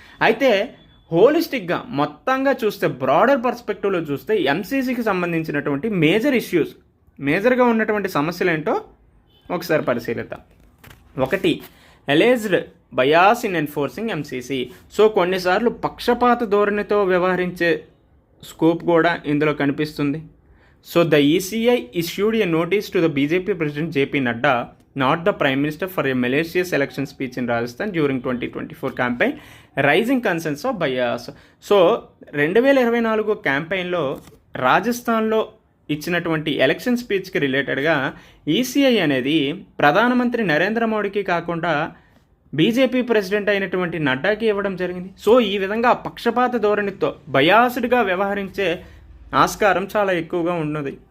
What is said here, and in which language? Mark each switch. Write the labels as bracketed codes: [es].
[te] అయితే హోలిస్టిక్గా మొత్తంగా చూస్తే, బ్రాడర్ పర్స్పెక్టివ్లో చూస్తే ఎంసీసీకి సంబంధించినటువంటి మేజర్గా ఉన్నటువంటి సమస్యలు ఏంటో ఒకసారి పరిశీలిద్దాం. [en] ఒకటి, alleged bias in enforcing MCC. [te] So కొన్నిసార్లు పక్షపాత ధోరణితో వ్యవహరించే స్కోప్ కూడా ఇందులో కనిపిస్తుంది. [en] So the ECI issued a notice to the BJP President JP Nadda, not the Prime Minister, for a malicious election speech in Rajasthan during 2024 campaign, raising concerns of bias. [te] So 2024 క్యాంపెయిన్లో రాజస్థాన్లో ఇచ్చినటువంటి election స్పీచ్కి రిలేటెడ్గా ECI అనేది ప్రధానమంత్రి నరేంద్ర మోడీకి కాకుండా BJP president అయినటువంటి నడ్డాకి ఇవ్వడం జరిగింది. సో ఈ విధంగా పక్షపాత ధోరణితో బయాస్డ్గా వ్యవహరించే ఆస్కారం చాలా ఎక్కువగా ఉన్నది.